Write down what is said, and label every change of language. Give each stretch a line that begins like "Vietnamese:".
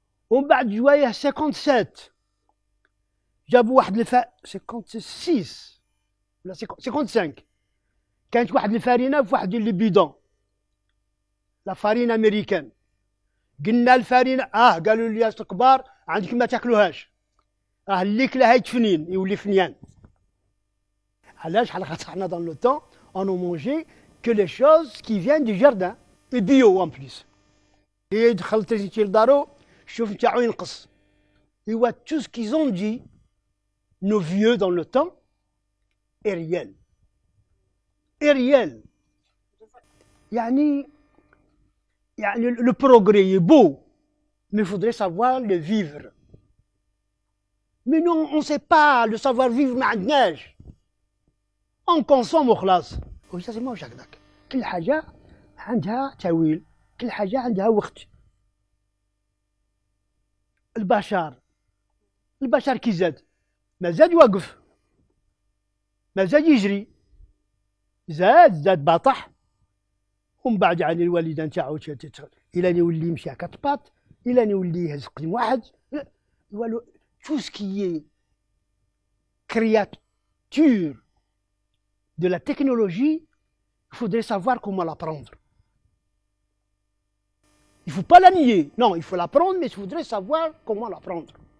Arabic: ومن بعد جوايه 57 جابوا واحد 56 ولا 55 كانت واحد الفارينه في واحد لي بيدون،
French: لا فارين امريكان.
Arabic: قلنا الفارينه قالوا لي الكبار عندك ما تاكلوهاش، اللي كلاها يتفنين يولي فنيان. علاش؟ على خاطر حنا
French: dans le temps on ne mangeait que les choses qui viennent du jardin et bio en plus.
Arabic: Et دخلت انت لدارو شوف نتاعو ينقص. ايوا
French: tout ce qu'ils ont dit nos vieux dans le temps est réel. est réel. يعني le progrès est beau, mais il faudrait savoir le vivre. Mais nous on ne sait pas le savoir vivre
Arabic: ما عندناش.
French: on consomme
Arabic: وخلاص. وجازي ماهوش هكذاك، كل حاجة عندها تاويل، كل حاجة عندها وقت. البشر كي زاد ما زاد واقف، ما زاد يجري، زاد باطح. ومن بعد يعني الوالده نتاعو الى يولي يمشي هكا طباط، الى يولي يهز قدم واحد. والو
French: tout ce qui est créature de la technologie, il faudrait savoir comment l'apprendre. Il ne faut pas la nier, non, il faut l'apprendre, mais il faudrait savoir comment l'apprendre.